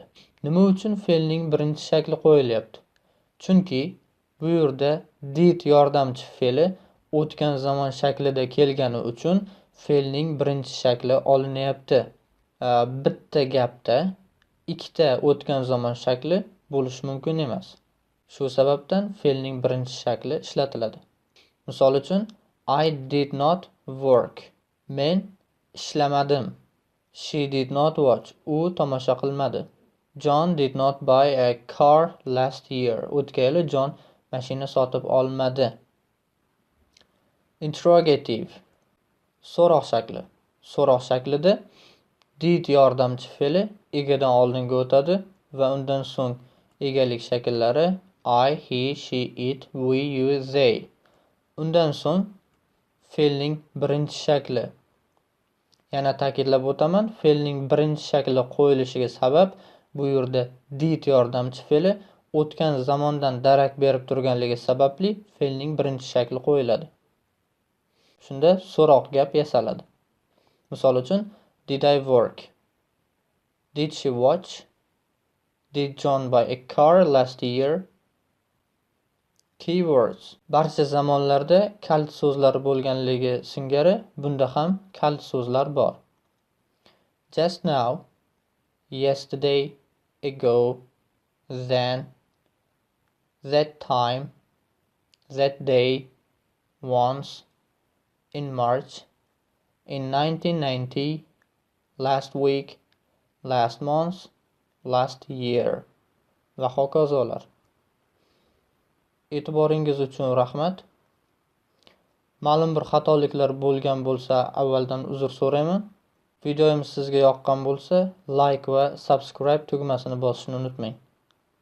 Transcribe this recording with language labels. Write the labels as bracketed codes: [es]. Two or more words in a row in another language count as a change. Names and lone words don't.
[uz] Nima uchun fe'lning birinchi shakli qo'yilyapti? Chunki bu yerda did yordamchi fe'li o'tgan zamon shaklida kelgani uchun fe'lning birinchi shakli olinyapti. Bitta gapda ikkita o'tgan zamon shakli bo'lishi mumkin emas. Shu sababdan fe'lning birinchi shakli ishlatiladi. Misol uchun, [en] I did not work. [uz] Men ishlamadim. [en] She did not watch. [uz] U tomosha qilmadi. [en] John did not buy a car last year. [uz] O'tgan yili John mashina sotib olmadi. Interrogative. So'roq shakli. So'roq shaklida did yordamchi fe'li egadan oldinga o'tadi va undan so'ng egalik shakllari [en] I, he, she, it, we, you, they. [uz] Undan so'ng fe'lning birinchi shakli. Yana ta'kidlab o'taman, fe'lning birinchi shakli qo'yilishiga sabab bu yerda did yordamchi fe'li o'tgan zamondan darak berib turganligi sababli fe'lning birinchi shakli qo'yiladi. Shunda so'roq gap yasaladi. Misol uchun, [en] did I work? Did she watch? Did John buy a car last year? [uz] Keywords. Barcha zamonlarda kalit so'zlar bo'lganligi singari bunda ham kalit so'zlar bor. [en] Just now, yesterday, ago, then, that time, that day, once, in March, in 1990, last week, last month, last year [uz] va hokazolar. E'tiboringiz uchun rahmat. Ma'lum bir xatoliklar bo'lgan bo'lsa, avvaldan uzr so'rayman. Videomiz sizga yoqqan bo'lsa, like va subscribe tugmasini bosishni unutmang.